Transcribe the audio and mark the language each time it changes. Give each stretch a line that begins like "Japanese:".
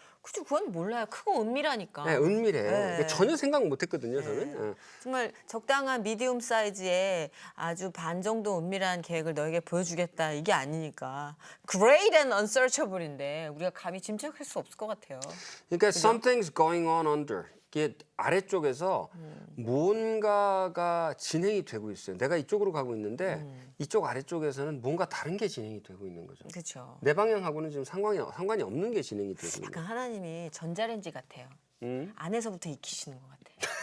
Korean: 그죠, 그건 몰라요. 크고 은밀하니까. 네, 은밀해. 네. 전혀 생각 못했거든요, 저는. 정말 적당한 미디움 사이즈의 아주 반 정도 은밀한 계획을 너에게 보여주겠다 이게 아니니까
English: great and unsearchable
Korean: 인데 우리가 감히 짐작할 수 없을 것 같아요.
English: 그러니까 something's going on under.
Korean: 이게 아래쪽에서 뭔가가 진행이 되고 있어요. 내가 이쪽으로 가고 있는데 이쪽 아래쪽에서는 뭔가 다른 게 진행이 되고 있는 거죠. 그렇죠. 내 방향하고는 지금 상관이 없는 게 진행이 되고 있는 약간 하나님이 전자레인지 같아요. 안에서부터 익히시는 것 같아요.